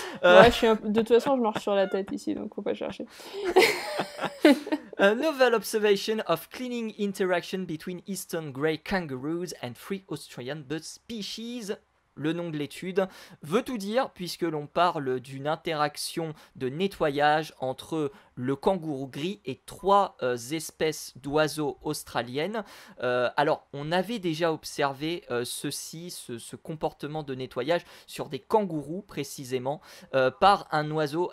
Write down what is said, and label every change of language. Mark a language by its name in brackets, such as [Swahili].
[French] Ouais, de toute façon, je marche sur la tête ici, donc faut pas chercher. [English] A novel observation of cleaning interaction between eastern grey kangaroos and three Australian bird species. [French] Le nom de l'étude veut tout dire puisque l'on parle d'une interaction de nettoyage entre le kangourou gris et 3 espèces d'oiseaux australiennes. Alors, on avait déjà observé ce comportement de nettoyage sur des kangourous précisément par un oiseau.